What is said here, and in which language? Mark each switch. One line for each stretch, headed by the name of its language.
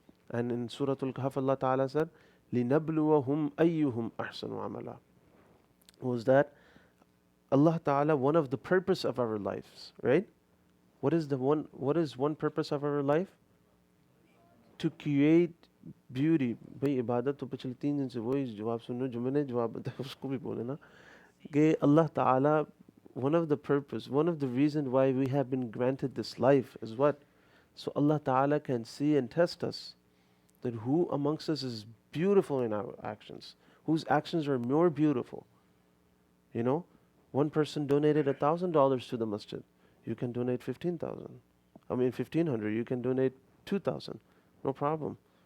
English: And in Surah Al-Kahf, Allah Ta'ala said,
Arabic: لِنَبْلُوَهُمْ أَيُّهُمْ أَحْسَنُ عَمَلًا.
English: Was that Allah Ta'ala, one of the purpose of our lives, right? What is one purpose of our life? to create beauty.
Hindi: भाई इबादत तो पिछले 3 दिन से वही जवाब सुन रहे हो जो मैंने जवाब बताया उसको भी बोले ना कि अल्लाह ताला
English: one of the purpose, one of the reason why we have been granted this life is what? So Allah Ta'ala can see and test us that who amongst us is beautiful in our actions, whose actions are more beautiful. You know, one person donated $1,000 to the masjid. You can donate 15,000. I mean 1,500. You can donate 2,000. No problem.